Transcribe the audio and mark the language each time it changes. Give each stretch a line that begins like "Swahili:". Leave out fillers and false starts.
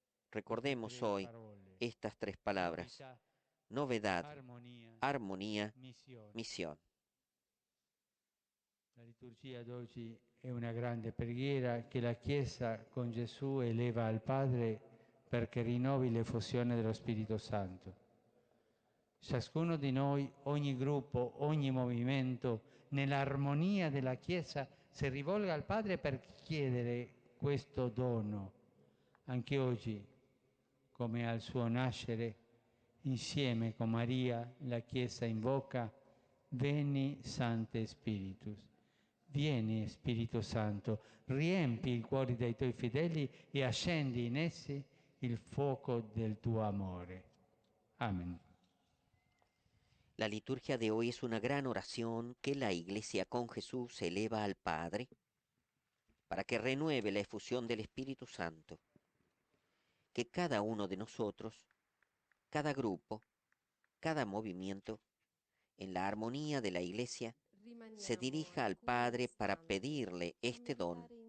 Spanish: Recordemos hoy estas 3 palabras: novedad, armonía, misión.
Italian: La liturgia di oggi è una grande preghiera che la Chiesa con Gesù eleva al Padre perché rinnovi l'effusione dello Spirito Santo. Ciascuno di noi, ogni gruppo, ogni movimento, nell'armonia della Chiesa si rivolga al Padre per chiedere questo dono. Anche oggi, come al suo nascere, insieme con Maria, la Chiesa invoca: Veni Sancte Spiritus. Vieni Spirito Santo, riempi i cuori dei tuoi fedeli e accendi in essi il fuoco del tuo amore.
Spanish: Amén. La liturgia de hoy es una gran oración que la Iglesia con Jesús eleva al Padre para que renueve la efusión del Espíritu Santo. Que cada uno de nosotros, cada grupo, cada movimiento, en la armonía de la Iglesia, se dirija al Padre para pedirle este don.